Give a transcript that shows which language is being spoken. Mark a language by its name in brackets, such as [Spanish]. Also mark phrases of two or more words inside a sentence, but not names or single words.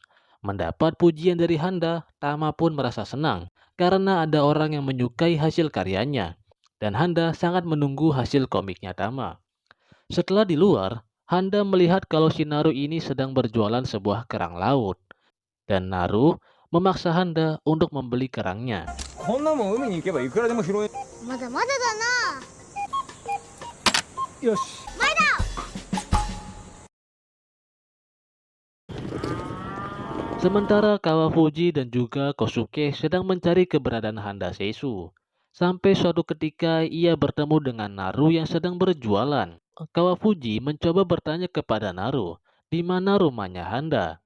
[Indonesian] Mendapat pujian dari Handa, Tama pun merasa senang karena ada orang yang menyukai hasil karyanya. Dan Handa sangat menunggu hasil komiknya Tama. Setelah di luar, Handa melihat kalau si Naru ini sedang berjualan sebuah kerang laut. Dan Naru memaksa Handa untuk membeli kerangnya. [Japanese] こんなもん海に行けばいくらでも拾え。まだまだだな。よし。 [Indonesian] Sementara Kawafuji dan juga Kosuke sedang mencari keberadaan Handa Seisu. Sampai suatu ketika ia bertemu dengan Naru yang sedang berjualan. Kawafuji mencoba bertanya kepada Naru, di mana rumahnya Handa.